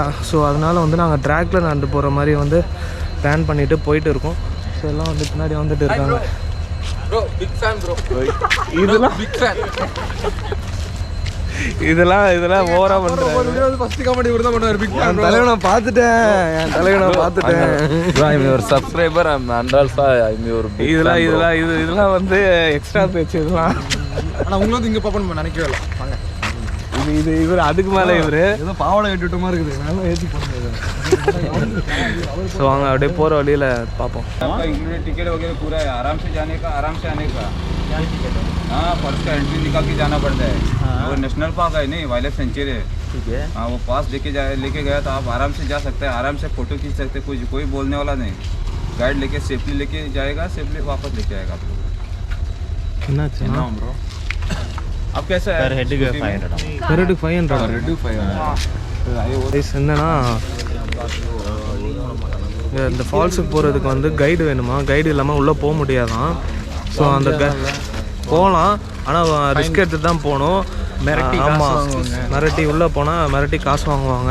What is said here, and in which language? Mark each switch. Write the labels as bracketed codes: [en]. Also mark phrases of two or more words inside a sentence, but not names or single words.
[ta] ஸோ அதனால் வந்து நாங்கள் ட்ராக்கில் நடந்து போகிற மாதிரி வந்து பிளான் பண்ணிவிட்டு போயிட்டு இருக்கோம். ஸோ எல்லாம் வந்து பின்னாடி வந்துட்டு இருக்காங்க. இதெல்லாம் ஓவரா பண்றேன். [en] first comedy [ta] இவர்தான் பண்ணுவார். [en] big fan [ta] தலைவனை பார்த்துட்டேன். என் தலைவனை பார்த்துட்டேன். [en] I'm your subscriber. and also I'm your big [ta] இதெல்லாம் வந்து எக்ஸ்ட்ரா பேச்சு இதெல்லாம். ஆனா உங்களுக்கு இங்க பாப்போம் நினைக்கவே இல்லை. வாங்க, இது இவர் அதுக்கு மேலே இவர் ஏதோ பாவாடை ஏற்றிட்ட மாதிரி இருக்குது. நல்லா ஏற்றி போடுறது. ஸோ வாங்க அப்படியே போகிற வழியில் பார்ப்போம். [hi] टिकट वगैरह पूरा है. आराम से जाने का, आराम से आने का. हाँ, फर्स्ट का एंट्री निकाल के जाना पड़ता है. वो [en] national park [hi] है नहीं, [en] wildlife sanctuary [hi] है. ठीक है. हाँ, वो पास लेके गया तो आप आराम से जा सकते हैं. आराम से फोटो खींच सकते हैं. कोई बोलने वाला नहीं. गाइड लेके सेफली लेके जाएगा, सेफली वापस लेके आएगा आप लोग. कितना ब्रो? अब कैसा है? [ta] per head 500 என்னன்னா இந்த ஃபால்ஸுக்கு போகிறதுக்கு வந்து கைடு வேணுமா? கைடு இல்லாமல் உள்ளே போக முடியாதான். ஸோ அந்த போகலாம், ஆனால் ரிஸ்க் எடுத்து தான் போகணும். ஆமாம், மிரட்டி உள்ளே போனால் மிரட்டி காசு வாங்குவாங்க.